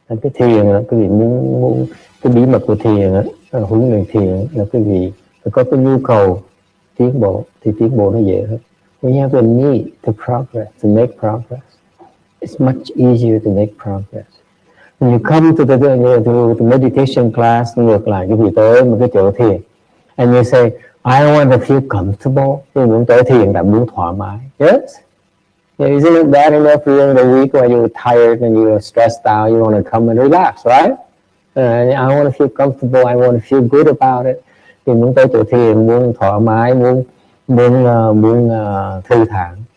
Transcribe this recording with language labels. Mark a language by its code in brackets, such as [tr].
[vi] Cái thiền là quý vị muốn cái bí mật của thiền, huấn luyện thiền là quý vị phải có cái nhu cầu tiến bộ, thì tiến bộ nó dễ hơn. [en] We have a need to progress, to make progress. It's much easier to make progress. When you come to the meditation class, [vi] ngược lại quý vị tới một cái chỗ thiền, [en] and you say, I want to feel comfortable. [vi] Quý vị muốn tới thiền là muốn thoải mái. [en] Yes. Yeah, isn't it bad enough during the week when you're tired and you're stressed out, you want to come and relax, right? I want to feel comfortable, I want to feel good about it. [vi] Thì muốn tới chỗ thiền, muốn thoải mái, muốn thư thản.